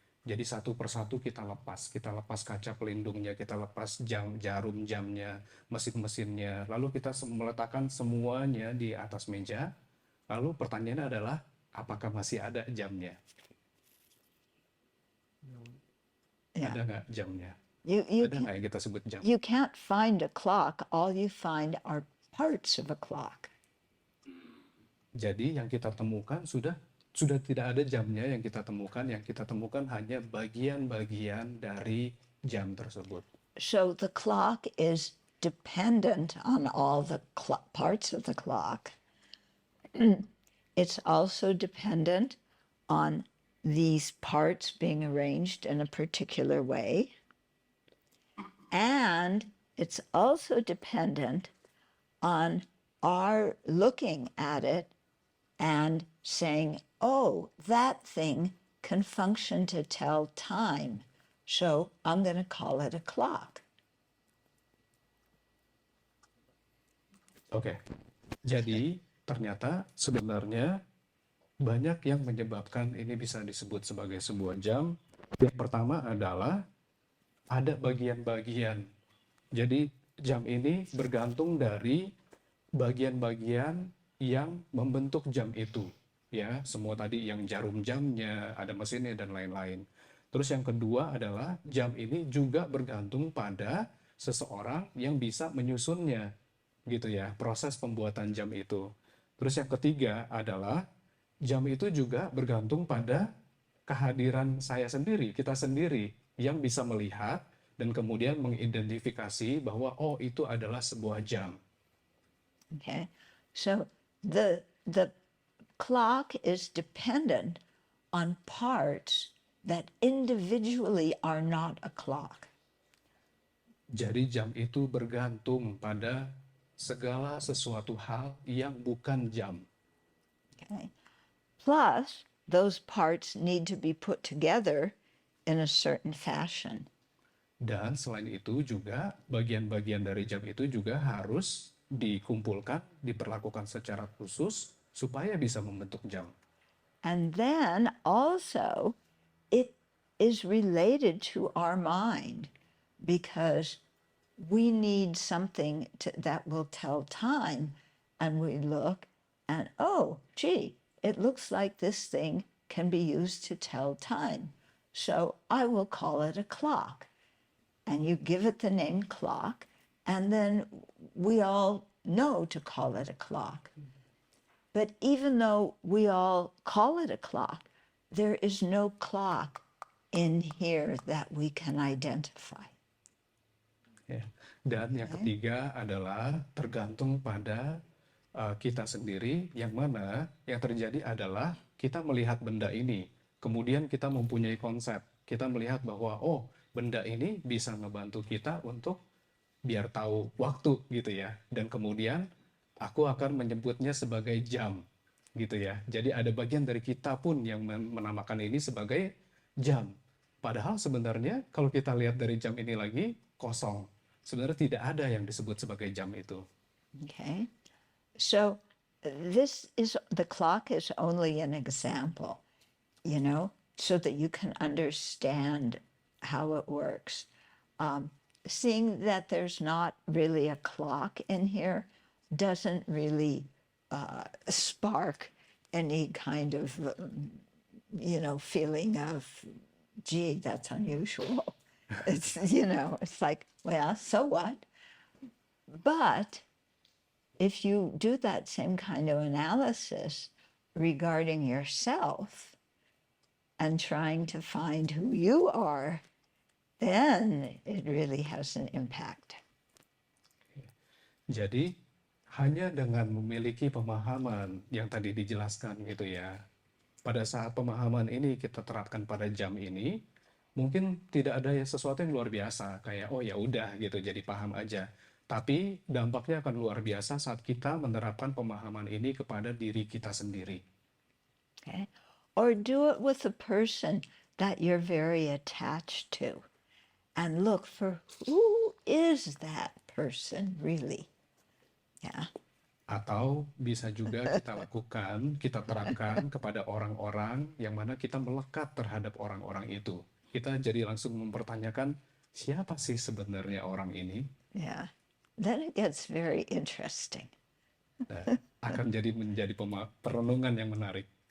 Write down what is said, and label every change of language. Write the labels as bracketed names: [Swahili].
[Indonesian] Jadi satu persatu kita lepas kaca pelindungnya, kita lepas jarum jamnya, mesin-mesinnya, lalu kita meletakkan semuanya di atas meja. Lalu pertanyaannya adalah, apakah masih ada jamnya? [English] Yeah. [Indonesian] Ada nggak jamnya? Ada nggak yang kita sebut jam? [English] You can't find a clock. All you find are parts of a clock. [Indonesian] Jadi yang kita temukan sudah tidak ada jamnya yang kita temukan hanya bagian-bagian dari jam tersebut. [English] So the clock is dependent on all the parts of the clock. It's also dependent on these parts being arranged in a particular way. And it's also dependent on our looking at it and saying, oh, that thing can function to tell time, so I'm going to call it a clock. [Indonesian] Oke. Jadi ternyata sebenarnya banyak yang menyebabkan ini bisa disebut sebagai sebuah jam. Yang pertama adalah ada bagian-bagian. Jadi jam ini bergantung dari bagian-bagian yang membentuk jam itu. Ya, semua tadi yang jarum jamnya, ada mesinnya dan lain-lain. Terus yang kedua adalah jam ini juga bergantung pada seseorang yang bisa menyusunnya. Gitu ya, proses pembuatan jam itu. Terus yang ketiga adalah jam itu juga bergantung pada kehadiran saya sendiri, kita sendiri yang bisa melihat dan kemudian mengidentifikasi bahwa oh itu adalah sebuah jam. [English] Okay, so the clock is dependent on parts that individually are not a clock. [Indonesian] Jadi jam itu bergantung pada segala sesuatu hal yang bukan jam. [English] Okay. Plus, those parts need to be put together in a certain fashion. [Indonesian] Dan selain itu juga bagian-bagian dari jam itu juga harus dikumpulkan, diperlakukan secara khusus supaya bisa membentuk jam. [English] And then also it is related to our mind, because we need something that will tell time, and we look and, oh, gee, it looks like this thing can be used to tell time. So I will call it a clock. And you give it the name clock, and then we all know to call it a clock. But even though we all call it a clock, there is no clock in here that we can identify. [Indonesian] Ya. Dan yang ketiga adalah tergantung pada kita sendiri, yang mana yang terjadi adalah kita melihat benda ini, kemudian kita mempunyai konsep, kita melihat bahwa oh, benda ini bisa ngebantu kita untuk biar tahu waktu gitu ya, dan kemudian aku akan menyebutnya sebagai jam gitu ya. Jadi ada bagian dari kita pun yang menamakan ini sebagai jam. Padahal sebenarnya kalau kita lihat dari jam ini lagi kosong. Sebenarnya tidak ada yang disebut sebagai jam itu. [English] Okay, so the clock is only an example, so that you can understand how it works. Seeing that there's not really a clock in here doesn't really spark any kind of, feeling of, gee, that's unusual. It's, it's like, well, so what? But if you do that same kind of analysis regarding yourself and trying to find who you are, then it really has an impact. [Indonesian] Jadi hanya dengan memiliki pemahaman yang tadi dijelaskan gitu ya. Pada saat pemahaman ini kita terapkan pada jam ini, mungkin tidak ada sesuatu yang luar biasa kayak oh ya udah gitu jadi paham aja. Tapi dampaknya akan luar biasa saat kita menerapkan pemahaman ini kepada diri kita sendiri. [English] Okay. Or do it with a person that you're very attached to. And look for who is that person really. Yeah. [Indonesian] Atau bisa juga kita lakukan, kita terapkan kepada orang-orang yang mana kita melekat terhadap orang-orang itu. Kita jadi langsung mempertanyakan, siapa sih sebenarnya orang ini? [English] Yeah. Then it gets very interesting. [Indonesian] Nah, akan menjadi perenungan yang menarik.